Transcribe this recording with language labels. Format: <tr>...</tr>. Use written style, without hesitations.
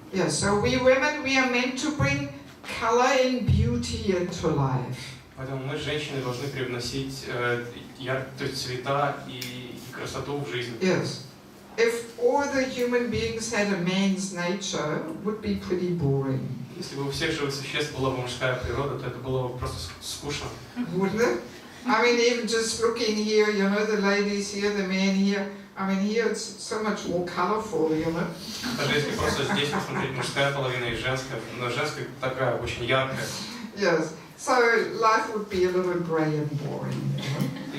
<en>Yes, so we women, we are meant to bring color and beauty into life.</en> <ru>Поэтому мы, женщины, должны привносить то есть цвета и красоту в жизнь.</ru> <en>Yes. If all the human beings had a man's nature, it would be pretty boring.</en> <ru>Если бы у всех живых существ была бы мужская природа, то это было бы просто скучно.</ru> <en>Wouldn't it? I mean, even just looking here, you know, the ladies here, the men here, I mean, here it's so much more colorful, you know.</en> <ru>Даже если просто здесь посмотреть, мужская половина и женская, но женская такая очень яркая.</ru> <en>Yes. So life would be a little grey and boring, you know.</en>